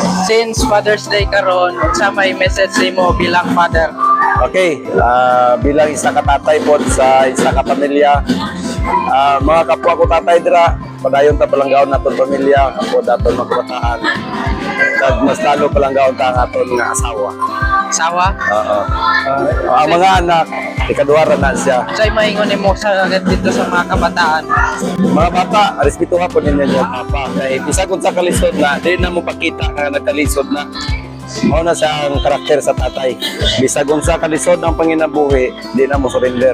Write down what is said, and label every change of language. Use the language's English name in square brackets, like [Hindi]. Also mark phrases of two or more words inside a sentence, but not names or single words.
[Hiligaynon] Since Father's Day karon, sa may message mo bilang father. Okay, bilang isa ka tatay po sa isa ka pamilya, mga kapwa ko tatay dira, padayon ta palanggaon naton pamilya, kapwa daton magkabataan. Kag mas lalo palanggaon ta ang aton nga asawa. Sawa? Oo. Ang mga anak, ikaduwara na siya. Sa'y maingon mo sa dito sa mga kabataan. [Cebuano] Mga bata, respetuha po ninyo yung papa. Kaya isa kung sa kalisod na, di na mo pakita na nagkalisod na. Mao na siya ang karakter sa tatay. Bisag sa kalisod ng panginabuhi, di na mo surrender.